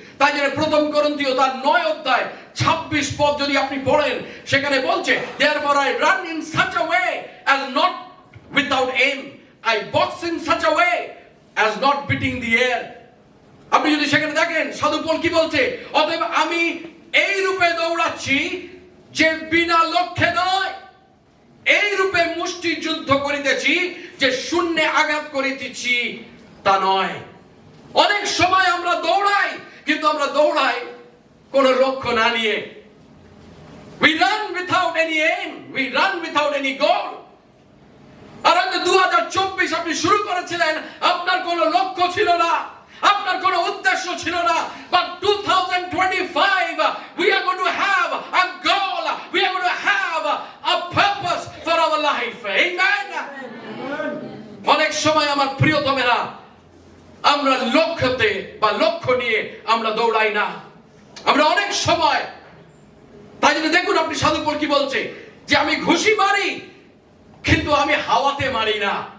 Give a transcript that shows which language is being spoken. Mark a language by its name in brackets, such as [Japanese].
[Bangla] তাই জন্য প্রথম করন্থীয় তার 9 অধ্যায় 26 পদ যদি আপনি পড়েন, সেখানে বলছে [English] therefore I run in such a way as not without aim, I box in such a way as not beating the air. [Bangla] আপনি যদি সেখানে দেখেন সাধু পৌল কি বলছে, অতএব আমি এই রূপে দৌড়াচ্ছি যে বিনা লক্ষ্যে নয়, এই রূপে মুষ্টি যুদ্ধ করিতেছি যে শূন্যে আঘাত করিতেছি তা নয়। অনেক সময় আমরা দৌড়াই, কিন্তু আমরা দৌড়াই কোনো লক্ষ্য না নিয়ে। [English] We run without any aim, we run without any goal. [Bangla] আর 2024 আপনি শুরু করেছিলেন, আপনার কোনো লক্ষ্য ছিল না, আপনার কোনো উদ্দেশ্য ছিল না। [English] But 2025 we are going to have a goal, we are going to have a purpose for our life. Amen. [Bangla] অনেক সময় আমার প্রিয়তমেরা, আমরা লক্ষ্যতে বা লক্ষ্য নিয়ে আমরা দৌড়াই না। আমরা অনেক সময় আপনি সাধু পৌল কি বলছে, যে আমি ঘুষি মারি কিন্তু আমি হাওয়াতে মারি না।